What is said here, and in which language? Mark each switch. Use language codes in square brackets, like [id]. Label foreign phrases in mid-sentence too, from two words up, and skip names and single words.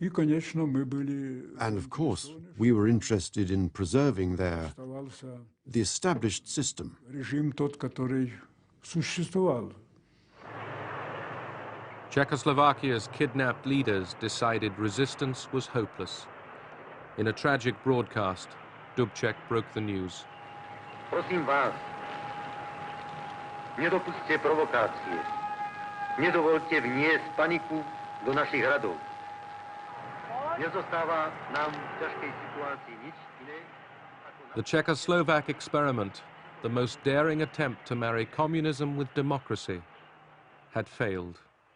[en] And of course, we were interested in preserving the established system. Czechoslovakia's kidnapped leaders decided resistance was hopeless. In a tragic broadcast, Dubček broke the news. [sk] Prosím vás, nedopusťte provokácie. Nedovolte vniesť paniku do našich hradov. Nezostáva nám v ťažkej situácii nič iné. [en] The Czechoslovak experiment, the most daring attempt to marry communism with democracy, had failed.